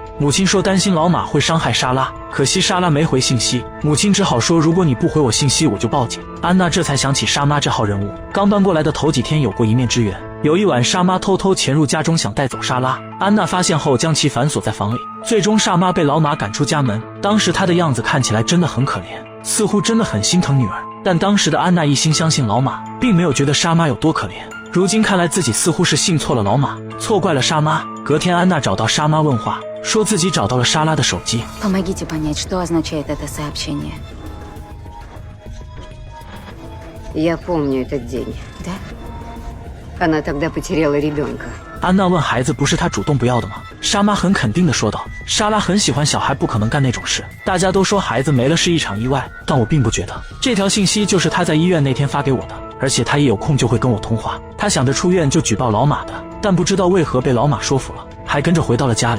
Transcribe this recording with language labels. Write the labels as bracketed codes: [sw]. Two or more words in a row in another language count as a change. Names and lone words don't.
[zh] 母亲说担心老马会伤害莎拉，可惜莎拉没回信息，母亲只好说如果你不回我信息我就报警。安娜这才想起莎妈这号人物，刚搬过来的头几天有过一面之缘， 有一晚，莎妈偷偷潜入家中想带走莎拉，安娜发现后将其反锁在房里，最终莎妈被老马赶出家门。当时她的样子看起来真的很可怜，似乎真的很心疼女儿。但当时的安娜一心相信老马，并没有觉得莎妈有多可怜。如今看来自己似乎是信错了老马，错怪了莎妈。隔天安娜找到莎妈问话，说自己找到了莎拉的手机。 [ru] Помогите понять, что означает это сообщение. Я помню этот день. Да? Она тогда потеряла ребенка. [zh] 安娜问孩子不是她主动不要的吗？莎妈很肯定地说道，莎拉很喜欢小孩，不可能干那种事。大家都说孩子没了是一场意外，但我并不觉得。这条信息就是她在医院那天发给我的，而且她一有空就会跟我通话。她想着出院就举报老马的，但不知道为何被老马说服了，还跟着回到了家里。